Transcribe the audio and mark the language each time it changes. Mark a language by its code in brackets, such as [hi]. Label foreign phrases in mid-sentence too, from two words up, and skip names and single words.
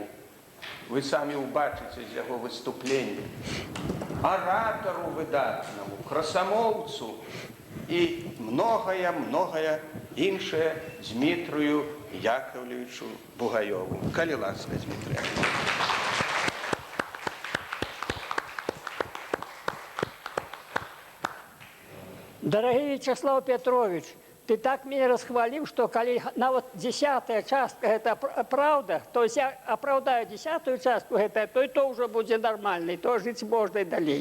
[be] Вы самі ўбачыце з яго выступлення. Аратару выдатнаму, красамоўцу і многае іншае Дзмітрыю Якаўлевічу Бугаёву. Калі ласка, Дзмітрый. [ru] Дорогой Вячеслав Петрович, ты так меня расхвалил, что коли на вот 10-я частка это правда, то есть я оправдаю 10-ю частку, это, то и то уже будет нормально, и то жить можно и далее.